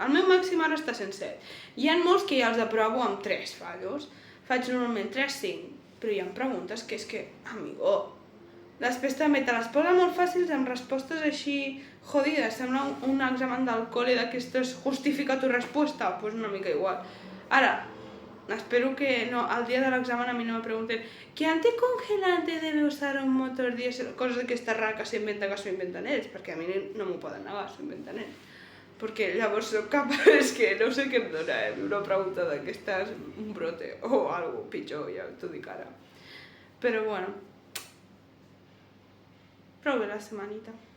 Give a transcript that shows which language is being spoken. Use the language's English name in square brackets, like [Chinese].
[Catalan] El meu màxim ara està sent 7. Hi ha molts que ja els aprovo amb 3 fallos. Faig normalment 3-5, però hi ha preguntes que és que, amigo, després també te les posa molt fàcils amb respostes així jodides. Sembla un examen del col·le d'aquestes justifica tu resposta, doncs una mica igual. Ara, espero que no, al dia de l'examen a mi no me pregunten [Spanish] ¿qué anticongelante debe usar un motor diésel? [Catalan] Coses d'aquesta rara que s'inventa que s'ho inventen ells, perquè a mi no m'ho poden negar, s'ho inventen ells. Perquè llavors soc capaç, és que no sé què em dona, una pregunta d'aquestes, un brote o alguna pitjor, ja t'ho dic ara. Però bueno, prou bé la setmanita.